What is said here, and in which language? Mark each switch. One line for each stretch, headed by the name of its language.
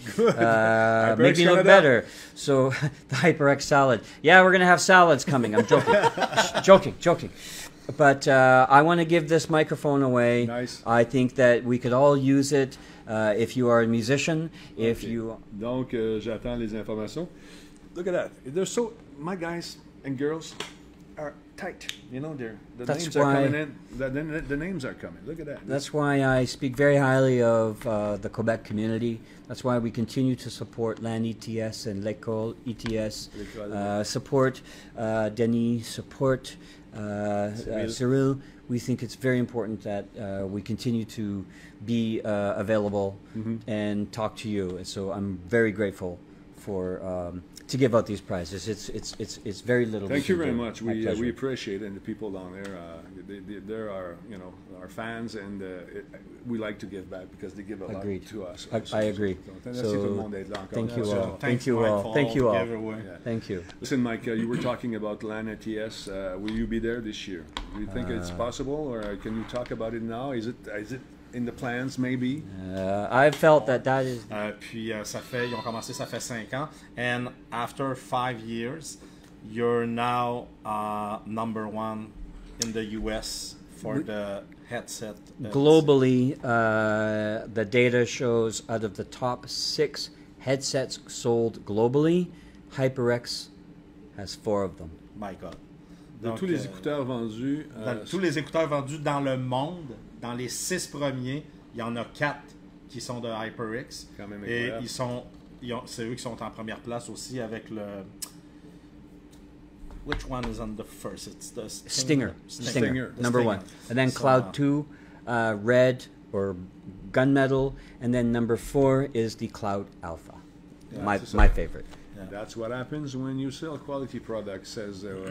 English: Make me look better. So the HyperX salad. Yeah, we're going to have salads coming. I'm joking. joking. But I want to give this microphone away. Nice. I think that we could all use it if you are a musician. If you.
French: Donc, j'attends les informations.
English: Look at that. They're so, my guys and girls are tight. You know, the names are coming in. The names are coming. Look at that. That's why I speak very highly of the Quebec community. That's why we continue to support LAN ETS and L'École ETS. Support Denis, support Cyril. We think it's very important that we continue to be available and talk to you. And so I'm very grateful for to give out these prizes. It's very little. Thank you very much. We appreciate it, and the people down there. They're our our fans, and we like to give back because they give a lot to us. I agree. So thank you all. Thank you all. Thank you all. Thank you. Listen, Mike, you were talking about LAN ETS. Will you be there this year? Do you think it's possible, or can you talk about it now? Is it in the plans, maybe? I felt that is.
French: Puis ils ont commencé, ça fait 5 ans.
English: And after 5 years, you're now #1 in the US for the headset. Globally, the data shows out of the top 6 headsets sold globally, HyperX has 4 of them. My God.
French: Donc, tous les écouteurs vendus. Tous les écouteurs vendus dans le monde, dans les 6 premiers, il y en a 4 qui sont de HyperX. Quand même et c'est eux qui sont en première place aussi avec le.
English: Which one is on the first? It's the Stinger. Number 1. And then Cloud 2, Red or Gunmetal, and then number 4 is the Cloud Alpha. Yeah, my favorite. Yeah. That's what happens when you sell quality products, says